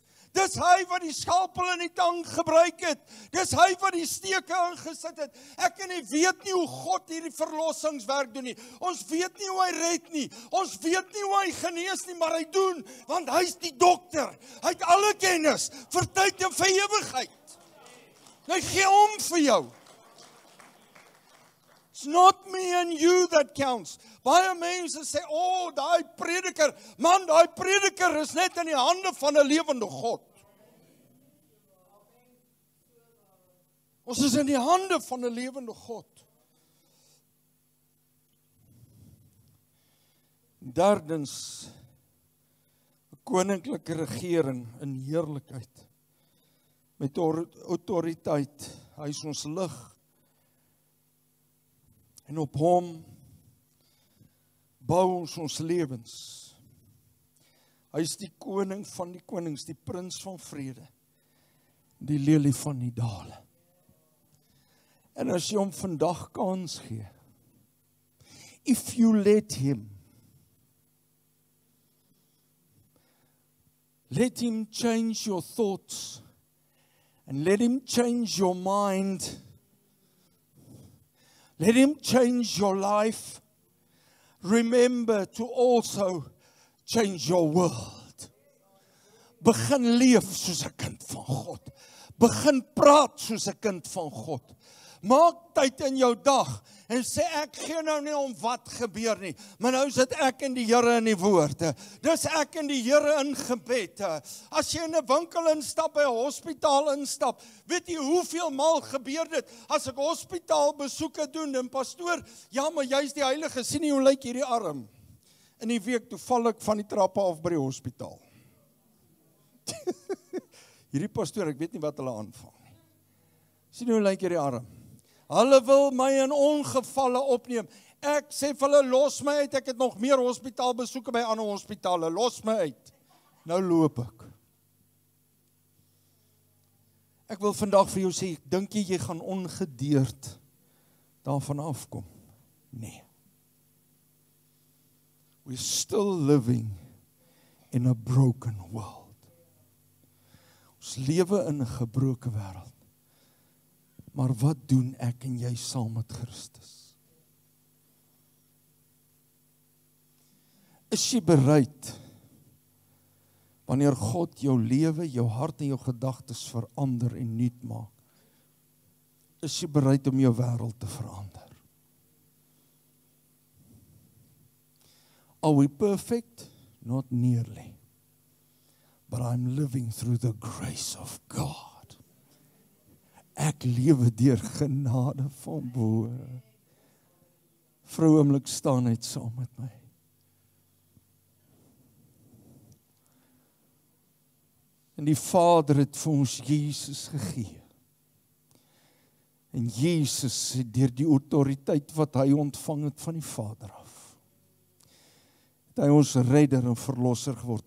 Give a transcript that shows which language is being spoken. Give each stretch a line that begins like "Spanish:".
Afrikaans: Dis hy wat die skalpel in die tang gebruik het. Dis hy wat die steke ingesit het. Ek kan nie weet nie hoe God hierdie verlossingswerk doen nie. Ons weet nie hoe hy red nie. Ons weet nie hoe hy genees nie, maar hy doen, want hy's die dokter. Hy het alle kennis vir tyd en vir ewigheid. Hy gee om vir jou.
English: It's not me and you that counts.
Afrikaans: Baie mense sê, daai prediker, man, daai prediker is net in die hande van 'n lewende God. Ons is in die hande van 'n lewende God. Derdens, 'n koninklike regering in heerlikheid, met autoriteit. Hy is ons lig. En op hom bou ons lewens. Hy is die koning van die konings, die prins van vrede, die lelie van die dale. En as jy hom vandag kans gee,
English: if you let him change your thoughts and let him change your mind, let him change your life. Remember to also change your world.
Afrikaans: Begin leef soos 'n kind van God. Begin praat soos 'n kind van God. Maak tyd in jou dag en sê ek gee nou nie om wat gebeur nie, maar nou sit ek in die Here in die woord. Dis ek in die Here in gebed. As jy in 'n winkel instap, by 'n hospitaal instap, weet jy hoeveel maal gebeur dit as ek hospitaalbesoeke doen en pastoor, ja, maar jy's die heilige, sien jy hoe lyk hierdie arm? In die week toe val ek van die trappe af by die hospitaal. Hierdie pastoor, ek weet nie wat hulle aanvang nie. Sien hoe lyk hierdie arm? Hulle wil my in ongevalle opneem. Ek sê vir hulle, los my uit, ek het nog meer hospitaalbesoeke by ander hospitale, los my uit. Nou loop ek. Ek wil vandag vir jou sê, dink jy gaan ongedeerd daarvan afkom? Nee.
English: We're still living in a broken world.
Afrikaans: Ons lewe in 'n gebroke wêreld. Maar wat doen ek en jy saam met Christus? Is jy bereid, wanneer God jou lewe, jou hart en jou gedagtes verander en nuut maak, is jy bereid om jou wêreld te verander?
English: Are we perfect? Not nearly. But I'm living through the grace of God.
Afrikaans: Ek lewe deur genade van bo. Vrou, oomblik staan net saam met my. En die Vader het vir ons Jesus gegee. En Jesus het deur die autoriteit wat hy ontvang het van die Vader af, het hy ons redder en verlosser geword.